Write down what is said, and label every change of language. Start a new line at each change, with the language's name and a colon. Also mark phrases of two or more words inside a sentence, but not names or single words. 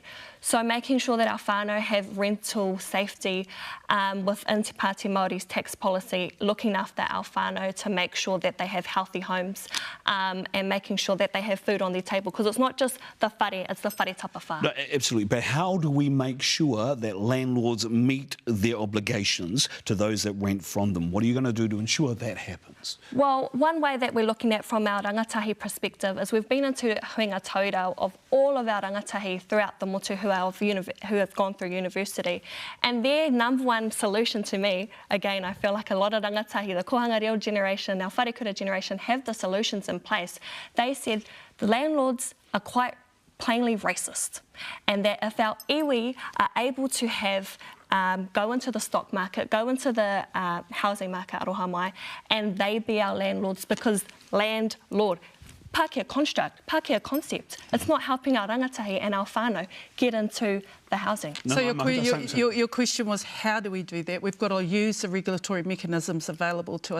English: So making sure that our whānau have rental safety within Te Pāti Māori's tax policy, looking after our whānau to make sure that they have healthy homes and making sure that they have food on their table, because it's not just the whare, it's the
Māori: whare tapawha.
English: No, absolutely, but how do we make sure that landlords meet their obligations to those that rent from them? What are you going to do to ensure that happens? Well, one way that we're looking at from our rangatahi perspective is we've been into
Māori: huinga taurau
English: of all of our rangatahi throughout the motu who have gone through university. And their number one solution to me, again, I feel like a lot of rangatahi, the
Māori: kohanga reo
English: generation, our wharekura generation, have the solutions in place. They said the landlords are quite plainly racist, and that if our iwi are able to have go into the stock market, go into the housing market,
Māori: aroha mai,
English: and they be our landlords, because landlord, Pākehā construct, Pākehā concept, it's not helping our rangatahi and our whānau get into the housing. So your question was, how do we do that? We've got to use the regulatory mechanisms available to us.